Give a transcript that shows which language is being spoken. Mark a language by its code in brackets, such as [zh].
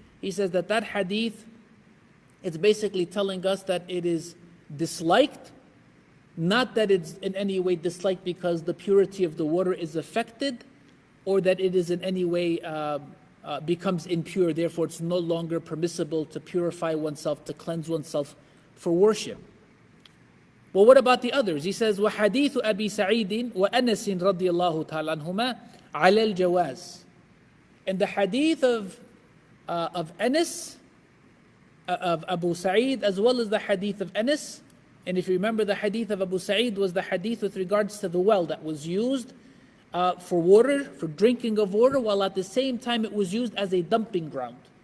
[en] He says that hadith, it's basically telling us that it is disliked, not that it's in any way disliked because the purity of the water is affected, or that it is in any way becomes impure, therefore it's no longer permissible to purify oneself, to cleanse oneself for worship. Well, what about the others? He says, [ar] وَحَدِيثُ أَبِي سَعِيدٍ وَأَنَسٍ رَضِيَ اللَّهُ تَعَالَى عَنْهُمَا عَلَى الْجَوَازِ. [en] And the hadith of Anas, of Abu Sa'id, as well as the hadith of Anas. And if you remember, the hadith of Abu Sa'id was the hadith with regards to the well that was used for water, for drinking of water, while at the same time it was used as a dumping ground.